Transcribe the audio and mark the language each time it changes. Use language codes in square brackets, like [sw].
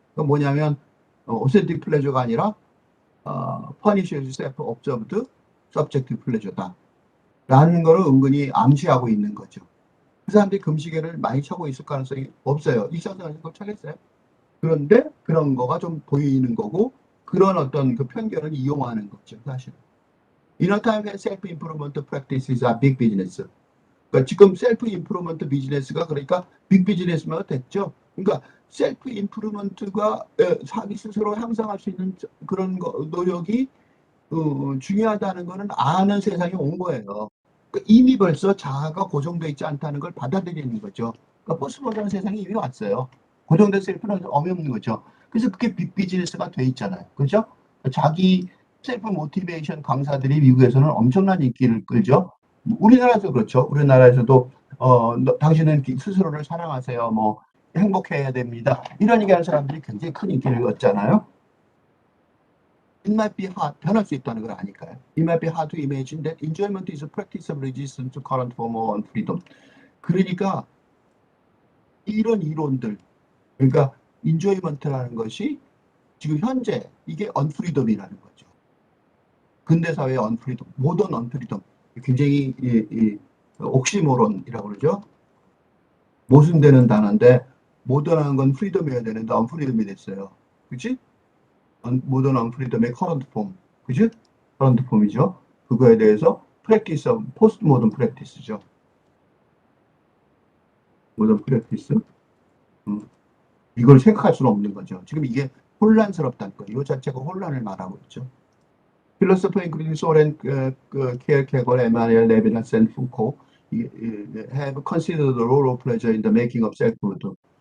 [ko] 그 뭐냐면 오센틱 플레저가 아니라 퍼니셔스 셀프 옵저브드 서브젝트 플레저다. 라는 거를 은근히 암시하고 있는 거죠. 그 사람들이 금시계를 많이 차고 있을 가능성이 없어요. 일상생활에서 그걸 차겠어요? 그런데 그런 거가 좀 보이는 거고 그런 어떤 그 편견을 이용하는 거죠, 사실. [en] In a time when self-improvement practices are big business. [ko] 그러니까 지금 셀프 임프루먼트 비즈니스가 그러니까 빅 비즈니스가 됐죠. 그러니까 셀프 임프루먼트가 자기 스스로 향상할 수 있는 그런 노력이 중요하다는 거는 아는 세상이 온 거예요. 그러니까 이미 벌써 자아가 고정되어 있지 않다는 걸 받아들이는 거죠. 그러니까 포스트모던 세상이 이미 왔어요. 고정된 셀프는 어미 없는 거죠. 그래서 그게 빅 비즈니스가 돼 있잖아요. 그죠? 자기 셀프 모티베이션 강사들이 미국에서는 엄청난 인기를 끌죠. 우리나라에서 그렇죠. 우리나라에서도 당신은 스스로를 사랑하세요. 뭐 행복해야 됩니다. 이런 얘기하는 사람들이 굉장히 큰 인기를 얻잖아요. [en] It might be hard, [ko] 변할 수 있다는 걸 아니까요. [en] It might be hard to imagine that enjoyment is a practice of resistance to current form of freedom. [ko] 그러니까 이런 이론들, 그러니까 enjoyment라는 것이 지금 현재 이게 unfreedom이라는 거죠. 근대 사회의 unfreedom, 모던 unfreedom, 굉장히 옥시모론이라고 그러죠. 모순되는 단어인데 모던한 건 프리덤이어야 되는데 언프리덤이 됐어요. 그치? 모던 언프리덤의 커런트 폼. 그치? 커런트 폼이죠. 그거에 대해서 프랙티스, 포스트 모던 프랙티스죠. 모던 프랙티스. 이걸 생각할 수는 없는 거죠. 지금 이게 혼란스럽다는 거예요. 이 자체가 혼란을 말하고 있죠. [en] 필로소퍼 인크루딩 소렌 케어케거, 에마nuel 레비나스 앤 푸코 have considered the role of pleasure in the making of self-good.